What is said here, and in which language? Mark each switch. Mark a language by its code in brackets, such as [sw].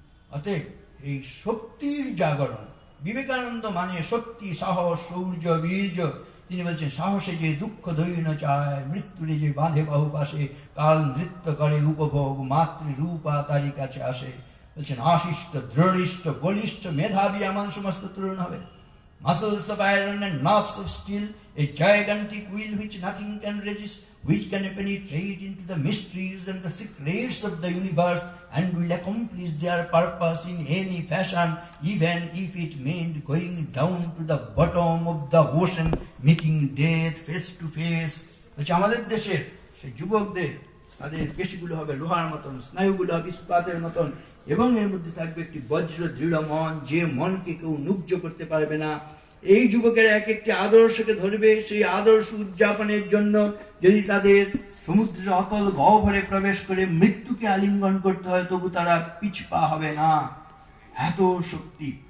[bn] অতএব এই শক্তির জাগরণ। বিবেকানন্দ মানে শক্তি, সাহস, শৌর্য, বীর্য। তিনি বলছেন, সাহসে যে দুঃখ দৈন্য চায়, মৃত্যুরে যে বাঁধে বাহু পাশে, কাল নৃত্য করে উপভোগ, মাতৃরূপা তারই কাছে আসে। বলছেন, আশিষ্ট, দৃঢ়িষ্ট, বলিষ্ঠ, মেধাবী এমন সমস্ত তরুণ হবে। [en] Muscles of iron and nerves of steel, a gigantic will which nothing can resist, which can penetrate into the mysteries and the secrets of the universe and will accomplish their purpose in any fashion, even if it meant going down to the bottom of the ocean, meeting death face to face. [bn] বলছে আমাদের দেশের সেই যুবকদের, তাদের পেশিগুলো হবে লোহার মতন, স্নায়ুগুলো হবে ইস্পাতের মতন, এবং এর মধ্যে থাকবে একটি বজ্র দৃঢ় মন, যে মনকে কেউ নুজ্জ করতে পারবে না। এই যুবকেরা এক একটি আদর্শকে ধরবে। সেই আদর্শ উদযাপনের জন্য যদি তাদের সমুদ্রের অতল গহ্বরে প্রবেশ করে মৃত্যুকে আলিঙ্গন করতে হয়, তবু তারা পিছপা হবে না। এত শক্তি।